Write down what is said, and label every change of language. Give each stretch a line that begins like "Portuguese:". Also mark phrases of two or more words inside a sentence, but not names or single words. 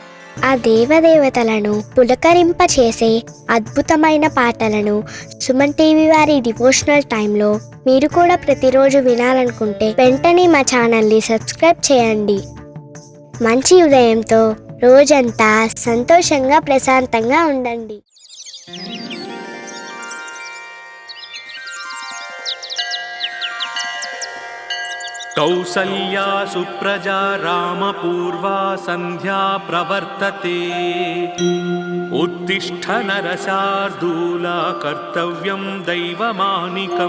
Telugu: ఆ దేవదేవతలను పులకరింపచేసే అద్భుతమైన పాటలను సుమన్ టీవీ వారి
English: devotional timelo
Telugu: మీరు కూడా ప్రతిరోజు వినాలనుకుంటే వెంటనే మా
English: channelni subscribe
Telugu: చేయండి. మంచి ఉదయంతో రోజంతా సంతోషంగా ప్రశాంతంగా ఉండండి.
Sanskrit: कौसल्या सुप्रजा रामपूर्वा सन्ध्या प्रवर्तते। उत्तिष्ठ नरशार्दूला कर्तव्यं दैवमानिकम्।